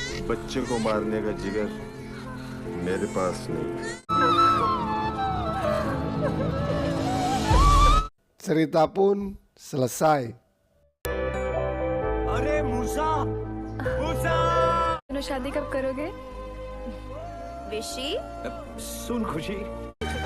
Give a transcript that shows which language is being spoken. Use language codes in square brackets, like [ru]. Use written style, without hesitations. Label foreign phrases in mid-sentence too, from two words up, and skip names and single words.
[hi] बच्चे को मारने का जिगर मेरे पास नहीं। [id] Cerita pun selesai. [hi] अरे मूसा, मूसा! शादी कब करोगे? विशी सुन खुशी,